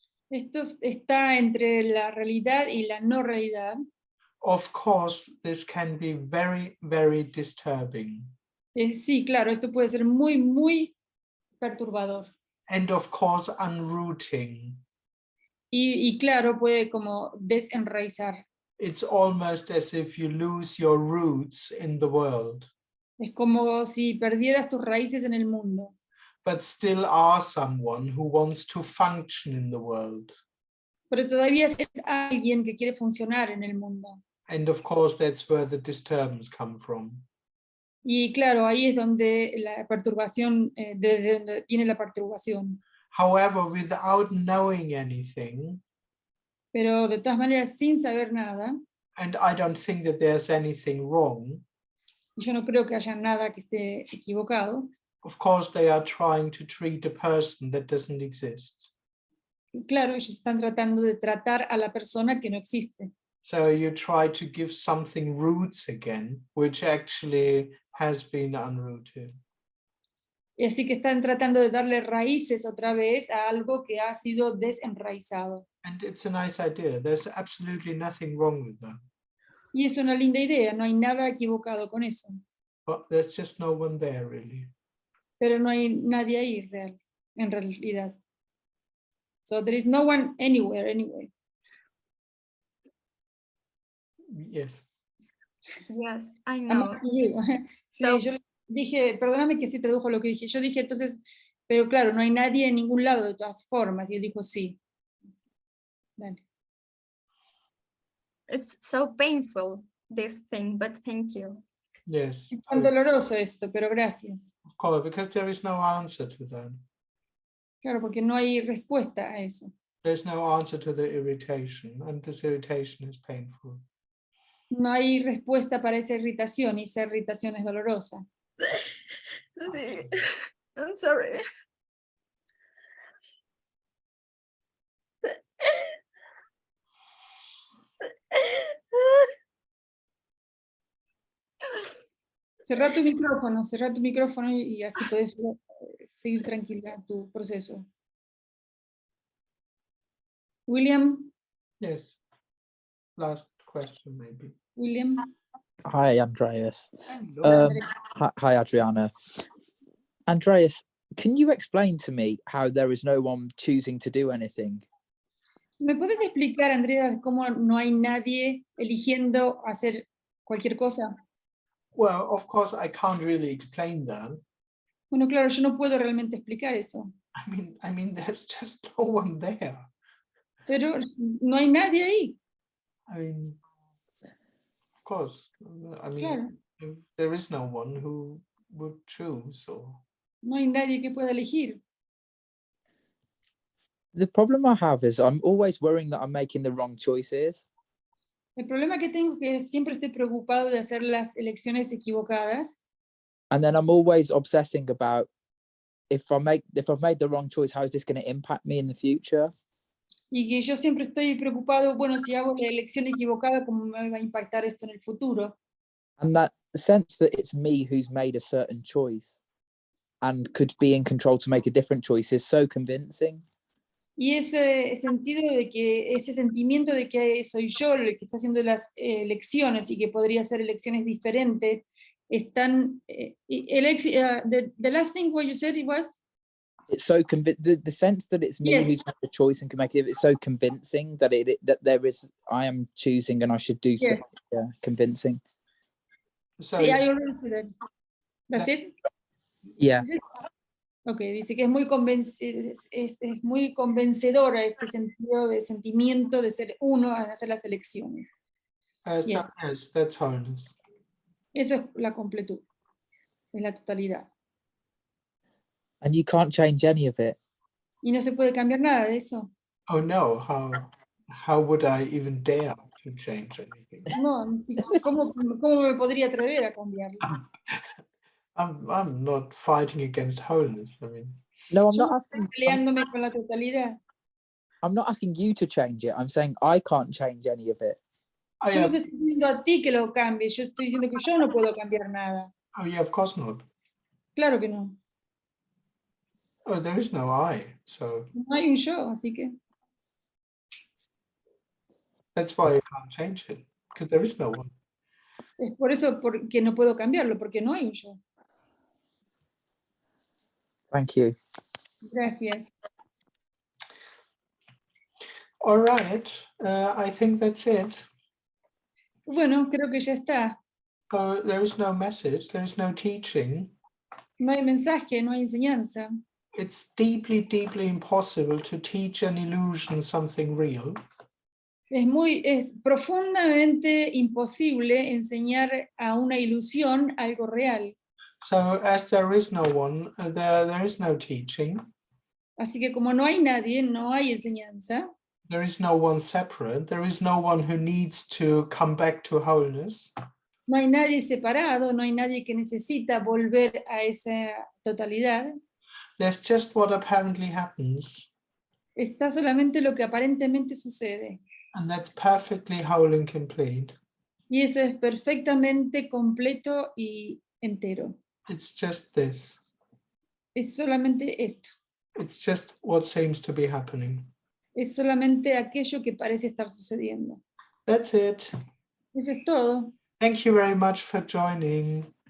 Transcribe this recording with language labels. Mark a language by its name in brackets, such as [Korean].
[Spanish] Esto está entre la realidad y la no realidad. [English] Of course, this can be very, very disturbing. [Spanish] Sí, claro, esto puede ser muy, muy perturbador. [English] And of course, unrooting. [Spanish] Y claro, puede como desenraizar. [English] It's almost as if you lose your roots in the world, [Spanish] Es como si perdieras tus raíces en el mundo, [English] but still are someone who wants to function in the world. [Spanish] pero todavía es alguien que quiere funcionar en el mundo. [English] And of course, that's where the disturbance come from. [Spanish] Y claro, ahí es donde la perturbación, de donde viene la perturbación. [English] However, without knowing anything, [Spanish] Pero de todas maneras, sin saber nada, [English] and I don't think that there's anything wrong, [Spanish] y yo no creo que haya nada que esté equivocado, [English] of course, they are trying to treat a person that doesn't exist. [Spanish] claro, ellos están tratando de tratar a la persona que no existe. [English] So you try to give something roots again, which actually has been unrooted. [Spanish] Y así que están tratando de darle raíces otra vez a algo que ha sido desenraizado. [English] And it's a nice idea. There's absolutely nothing wrong with that. [Spanish] Y es una linda idea, no hay nada equivocado con eso. [English] But there's just no one there, really. [Spanish] Pero no hay nadie ahí en realidad. [English] So there is no one anywhere, anyway. Yes. Yes, I I'm know. asking you. [Spanish] Sí, [English] So- [Spanish] yo dije, perdóname que sí tradujo lo que dije. Yo dije entonces, pero claro, no hay nadie en ningún lado de todas formas. Y él dijo sí. Dale. [English] It's so painful, this thing, but thank you. Yes. [Spanish] Es tan doloroso esto, pero gracias. [English] Of course, because there is no answer to that. [Spanish] Claro, porque no hay respuesta a eso. [English] There's no answer to the irritation, and this irritation is painful. [Spanish] No hay respuesta para esa irritación y esa irritación es dolorosa. Sí, [English] I'm sorry. [Spanish] Cerrá tu micrófono y así puedes seguir tranquila en tu proceso. William, [English] Yes. Last question, maybe. William. Hi, Andreas. Hello. Hi, Adriana. Andreas, can you explain to me how there is no one choosing to do anything? [Spanish] ¿Me puedes explicar, Andreas, cómo no hay nadie eligiendo hacer cualquier cosa? [English] Well, of course, I can't really explain that. [Spanish] Bueno, claro, yo no puedo realmente explicar eso. [English] I mean, there's just no one there. [Spanish] Pero no hay nadie ahí. [English] I mean, of course. I mean, [Spanish] Claro, [English] if there is no one who would choose, or [Spanish] no hay nadie que pueda elegir. [English] The problem I have is I'm always worrying that I'm making the wrong choices. [Spanish] El problema que tengo es que siempre estoy preocupado de hacer las elecciones equivocadas. [English] And then I'm always obsessing about if I've made the wrong choice, how is this going to impact me in the future? [Spanish] Y que yo siempre estoy preocupado, bueno, si hago la elección equivocada, ¿cómo me va a impactar esto en el futuro? [English] And that sense that it's me who's made a certain choice and could be in control to make a different choice is so convincing. [Spanish] Y ese sentimiento de que soy yo el que está haciendo las elecciones y que podría hacer elecciones diferentes, es tan... [English] the last thing what you said it was... It's so the sense that it's me Yes. who's made the choice and can make it. It's so convincing that I am choosing and I should do Yes. something. Yeah, convincing. so. [Spanish] Sí, [English] I already said that. That's it? Yeah. [Spanish] Ok, dice que es muy, es muy convencedora este sentido de sentimiento de ser uno al hacer las elecciones. [English] So Yes. yes, that's wholeness. [Spanish] Eso es la completud, es la totalidad. [English] And you can't change any of it. [Spanish] Y no se puede cambiar nada de eso. [English] Oh no, how would I even dare to change anything? [Spanish] No, ¿cómo me podría atrever a cambiarlo? [English] I'm not fighting against wholeness. I mean, No, I'm [Spanish] Yo [English] not [Spanish] no estoy [English] asking. [Spanish] peleándome con la totalidad. [English] I'm not asking you to change it. I'm saying I can't change any of it. oh [Spanish] Yo no te [English] yeah, [Spanish] estoy diciendo a ti que lo cambies, yo estoy diciendo que yo no puedo cambiar nada. [English] oh yeah, of course not. [Spanish] Claro que no. [English] Oh, there is no I, so [Spanish] No hay un yo, así que [English] that's why you can't change it, because there is no one. [Spanish] es por eso que no puedo cambiarlo, porque no hay un yo. [English] Thank you. [Spanish] Gracias. [English] All right, I think that's it. [Spanish] Bueno, creo que ya está. [English] So there is no message, there is no teaching. [Spanish] No hay mensaje, no hay enseñanza. [English] It's deeply, deeply impossible to teach an illusion something real. [Spanish] Es profundamente imposible enseñar a una ilusión algo real. [English] So as there is no one, there is no teaching. [Spanish] Así que como no hay nadie, no hay enseñanza. [English] There is no one separate. There is no one who needs to come back to wholeness. [Spanish] No hay nadie separado, no hay nadie que necesita volver a esa totalidad. [English] There's just what apparently happens. [Spanish] Está solamente lo que aparentemente sucede. [English] And that's perfectly whole and complete. [Spanish] Y eso es perfectamente completo y entero. [English] It's just this. [Spanish] Es solamente esto. [English] It's just what seems to be happening. [Spanish] Es solamente aquello que parece estar sucediendo. [English] That's it. [Spanish] Eso es todo. [English] Thank you very much for joining.